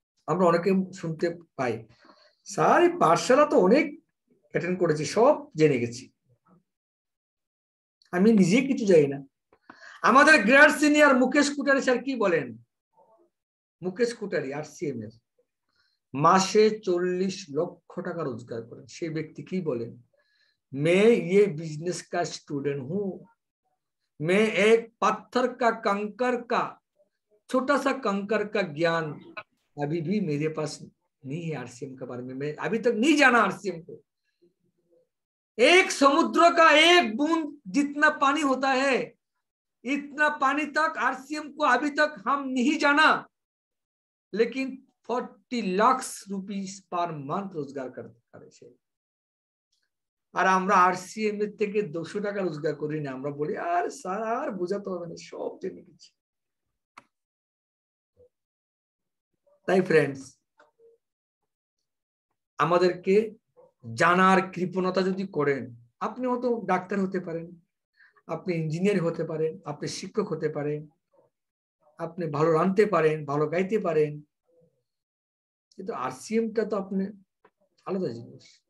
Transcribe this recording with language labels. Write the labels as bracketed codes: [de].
[bn] আমরা অনেকে শুনতে পাই, স্যার এই পাঠশালা তো অনেক অ্যাটেন্ড করেছি, সব জেনে গেছি। আমি নিজে কিছু জানি না। আমাদের গ্রেড সিনিয়র মুকেশ কুটারি স্যার কি বলেন? মুকেশ কুটারি আরসিএম এর মাসে 40 লক্ষ টাকা রোজগার করেন। সেই ব্যক্তি কি বলেন? [hi] मैं ये बिजनेस का स्टूडेंट हूं, मैं एक पत्थर का कंकर का छोटा सा कंकर का ज्ञान अभी भी मेरे पास नहीं है। आरसीएम के बारे में मैं अभी तक नहीं जाना आरसीएम को। एक समुद्र का एक बूंद जितना पानी होता है, इतना पानी तक आरसीएम को अभी तक हम नहीं जाना, लेकिन 40 लाख रुपीस पर मंथ रोजगार करे। [bn] আর আমরা আরসিএম এর থেকে 200 টাকা রোজগার করি না, আমরা বলি আর স্যার আর বোঝাতে হবে না, সব জেনে গেছি। তাই ফ্রেন্ডস, আমাদেরকে জানার কৃপণতা যদি করেন, আপনি হয়তো ডাক্তার হতে পারেন, আপনি ইঞ্জিনিয়ার হতে পারেন, আপনি শিক্ষক হতে পারেন, আপনি ভালো রাঁধতে পারেন, ভালো গাইতে পারেন, কিন্তু আরসিএমটা তো আপনি আলাদা জিনিস।